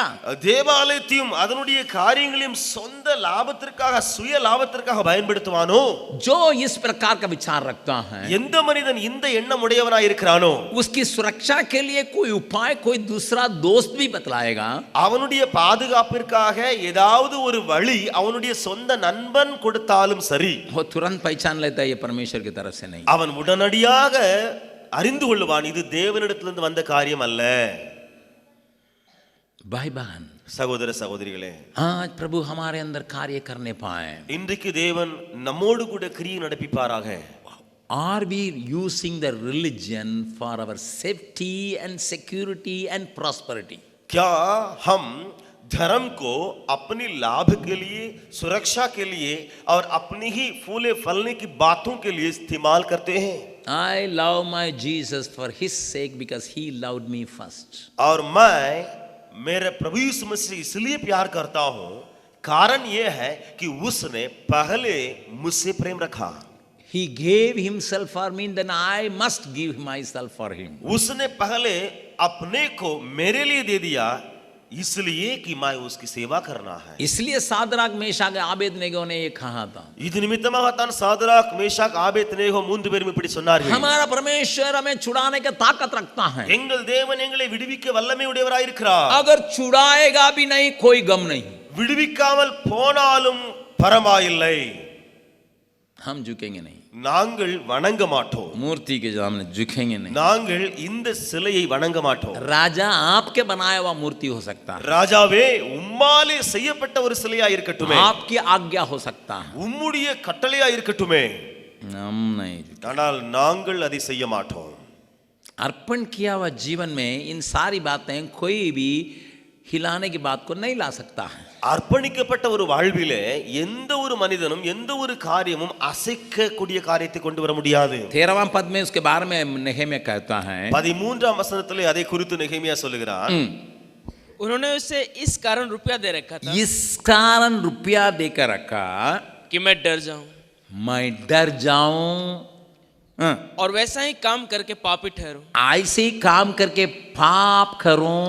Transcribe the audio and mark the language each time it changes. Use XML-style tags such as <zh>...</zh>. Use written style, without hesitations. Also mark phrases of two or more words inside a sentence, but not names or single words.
<ta>தேவாலயத்தையும் அதனுடைய காரியங்களையும் சொந்த லாபத்திற்காக, சுய லாபத்திற்காக பயன்படுத்துவானோ?</ta> <hi>जो इस प्रकार का विचार रखता है,</hi> <ta>எந்த மனிதன் இந்த எண்ணம் உடையவனாய் இருக்கிறானோ</ta> <hi>उसकी सुरक्षा के लिए कोई उपाय, कोई दूसरा दोस्त भी बतलाएगा।</hi> <ta>அவனுடைய பாதுகாப்பிற்காக ஏதாவது ஒரு வழி அவனுடைய சொந்த நண்பன் கொடுத்தாலும் சரி,</ta> <hi>वो तुरंत पहचान लेता है ये परमेश्वर की तरफ से नहीं।</hi> <ta>அவன் உடனடியாக அறிந்து கொள்வான் இது தேவனிடத்திலிருந்து வந்த காரியம் அல்ல।</ta> <hi>भाई बहन,</hi> <ta>சகோதர சகோதரிகளே,</ta> <hi>आज प्रभु हमारे अंदर कार्य करने पाए।</hi> <ta>இன்றைக்கு தேவன் நம்மோடு கூட கிரியை நடப்பிப்பாராக।</ta> <en>Are we using the religion for our safety and security and prosperity?</en> <hi>क्या हम धर्म को अपनी लाभ के लिए, सुरक्षा के लिए और अपनी ही फूले फलने की बातों के लिए इस्तेमाल करते हैं?</hi> <en>I love my Jesus for his sake because he loved me first.</en> <hi>और मैं मेरे प्रभु यीशु मसीह इसलिए प्यार करता हूं, कारण यह है कि उसने पहले मुझसे प्रेम रखा।</hi> <en>He gave himself for me, then I must give myself for him.</en> <hi>उसने पहले अपने को मेरे लिए दे दिया, इसलिए कि मैं उसकी सेवा करना है. इसलिए सादराक मेशाक आबेदनेगो ने ये कहा था,</hi> <ta>இது நிமித்தமாக தான் சாதராக் மேஷாக் ஆபேத்நேகோ மூன்று பேரும் இப்படி சொன்னார்கள்.</ta> <hi>हमारा परमेश्वर हमें छुड़ाने की ताकत रखता है,</hi> <ta>எங்கள் தேவன் எங்களை விடுவிக்க வல்லமை உடையவராய் இருக்கிறார்.</ta> <hi>अगर छुड़ाएगा भी नहीं कोई गम नहीं,</hi> <ta>விடுவிக்காமல் போனாலும் பரவாயில்லை,</ta> <hi>हम झुकेंगे नहीं,</hi> <ta>நாங்கள் வணங்க மாட்டோம்.</ta> <hi>मूर्ति के सामने झुकेंगे नहीं.</hi> <ta>நாங்கள் இந்த சிலையை வணங்க மாட்டோம்.</ta> <hi>राजा आपके बनाया हुआ मूर्ति हो सकता है,</hi> <ta>ராஜாவே உம்மாலே செய்யப்பட்ட ஒரு சிலையா இருக்கட்டுமே,</ta> <hi>आपकी आज्ञा हो सकता है,</hi> <ta>உம்முடைய கட்டளையா இருக்கட்டுமே,</ta> <hi>हम नहीं झुकेंगे.</hi> <ta>ஆனால் நாங்கள் அதை செய்ய மாட்டோம்.</ta> <hi>अर्पण किया हुआ जीवन में इन सारी बातें कोई भी हिलाने की बात को नहीं ला सकता है.</hi> <ta>அர்ப்பணிக்கப்பட்ட ஒரு வாழ்விலே எந்த ஒரு மனிதனும் எந்த ஒரு காரியமும் அசைக்கக்கூடிய காரியத்தை கொண்டு வர முடியாது.</ta> <hi>13वां पद में उसके बारे में नेहेमिया कहता है,</hi> <ta>13ஆம் வசனத்திலே அதை குறித்து நெகேமியா சொல்லுகிறார்.</ta> <hi>उन्होंने उसे इस कारण रुपया दे रखा था इस कारण रुपया देकर रखा कि मैं डर जाऊं मैं डर जाऊं, और वैसा ही काम करके पापी ठहरूं, ऐसे ही काम करके पाप करूं,</hi>